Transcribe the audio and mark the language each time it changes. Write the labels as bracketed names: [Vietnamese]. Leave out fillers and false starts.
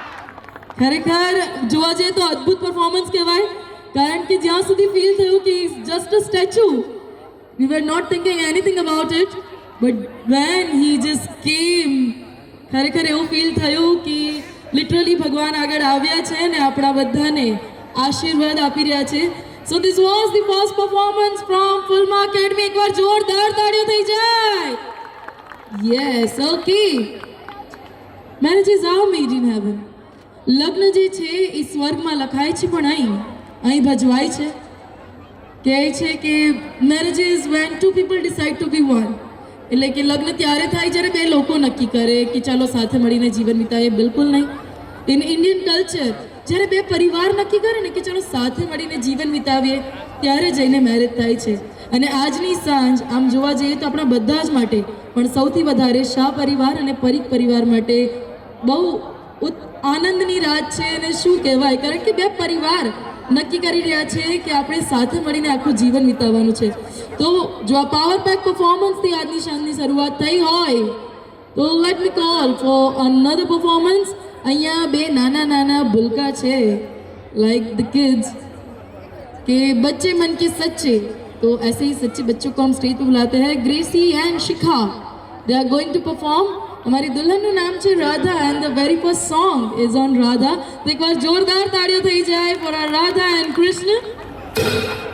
[Gujarati] અદ્ભુત પરફોર્મન્સ કહેવાય કારણ કે જ્યાં સુધી ફીલ થયું કે is just a statue [English] we were not thinking anything about it but when he just came [Gujarati] ખરેખર એવું ફીલ થયું કે લિટરલી ભગવાન આગળ આવ્યા છે ને આપણા બધાને આશીર્વાદ આપી રહ્યા છે. [English] So this was the first performance from Fulma Academy. [Gujarati] એકવાર જોરદાર તાળીઓ થઈ જાય. [English] Yes, okay. Marriages are made in heaven. [Gujarati] લગ્ન જે છે એ સ્વર્ગમાં લખાય છે પણ અહીં ભજવાય છે. કહે છે કે [English] marriages when two people decide to be one. [Gujarati] એટલે કે લગ્ન ત્યારે થાય જ્યારે બે લોકો નક્કી કરે કે ચાલો સાથે મળીને જીવન વિતાઈએ. બિલકુલ નહીં. [English] in Indian culture [Gujarati] જ્યારે બે પરિવાર નક્કી કરે ને કે ચાલો સાથે મળીને જીવન વિતાવીએ ત્યારે જઈને મેરેજ થાય છે. અને આજની સાંજ આમ જોવા જઈએ તો આપણા બધા જ માટે પણ સૌથી વધારે શાહ પરિવાર અને પરીખ પરિવાર માટે બહુ આનંદની રાત છે. અને શું કહેવાય કારણ કે બે પરિવાર નક્કી કરી રહ્યા છે કે આપણે સાથે મળીને આખું જીવન વિતાવવાનું છે. તો જો આ પાવર પેક પરફોર્મન્સથી આજની સાંજની શરૂઆત થઈ હોય તો [English] Let me call for another performance. [Gujarati] અહીંયા બે નાના નાના ભૂલકા છે લાइक [Hindi] द किड्स के बच्चे मन के सच्चे. तो ऐसे ही सच्चे बच्चों को हम स्टेज पे बुलाते हैं. Gracy and Shikha [English] They are going to perform. [Hindi] हमारी [English] दुल्हनનું [Gujarati] નામ છે [English] Radha and the very first song is on Radha. [Gujarati] તો એકવાર જોરદાર તાળીઓ થઈ જાય four R Radha and Krishna.